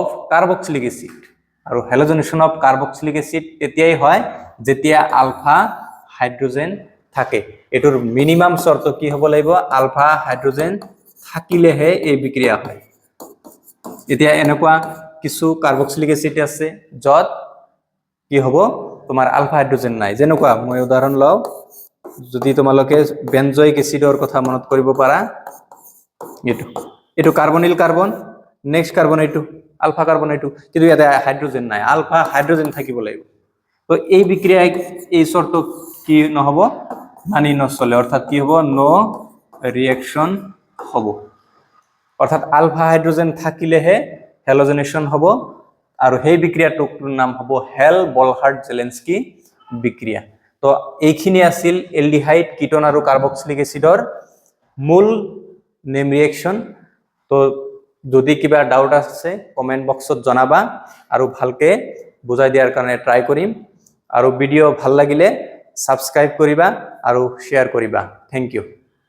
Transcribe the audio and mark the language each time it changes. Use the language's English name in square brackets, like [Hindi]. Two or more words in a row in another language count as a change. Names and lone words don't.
[English] carboxylic acid [Assamese] আৰু [English] halogenation of carboxylic acid [Assamese] তেতিয়াই হয় যেতিয়া [English] alpha hydrogen [Assamese] থাকে এটোৰ মিনিমাম শর্ত কি হ'ব লাগিব [English] alpha hydrogen [Assamese] থাকিলেহে এই বিক্রিয়া হয় এতিয়া এনেকুৱা কিছু [English] carboxylic acid [Assamese] আছে যত কি হ'ব তোমাৰ [English] alpha hydrogen [Assamese] নাই যেনেকুৱা মই উদাহৰণ লও যদি তোমালোকে [English] benzoic acid [Assamese] কথা মনত কৰিব পাৰা এটো [English] carbonyl carbon next carbon [Assamese] এটো [English] alpha carbon [Assamese] এটো কিন্তু ইয়াতে হাইড্রোজেন নাই [English] alpha hydrogen [Assamese] থাকিব লাগিব তো এই বিক্রিয়ায় এই শর্ত কি নহব মানি নচলে অর্থাৎ কি হ'ব [English] no reaction [Assamese] হ'ব অর্থাৎ [English] alpha hydrogen [Assamese] থাকিলেহে হেলোজেনেশন হ'ব আৰু সেই বিক্রিয়াটোৰ নাম হ'ব হেল বলহাৰ্ড জেলেন্সকি বিক্রিয়া তো এইখিনি আছিল [English] aldehyde ketone [Assamese] আৰু [English] carboxylic acid [Assamese] মূল [English] name reaction [Assamese] তো যদি কিবা ডাউট আছে [English] comment box [Assamese] জনাবা আৰু ভালকে বুজাই দিয়াৰ কাৰণে ট্রাই কৰিম আৰু ভিডিও ভাল লাগিলে সাবস্ক্রাইব কৰিবা আৰু শেয়ার কৰিবা [English] thank you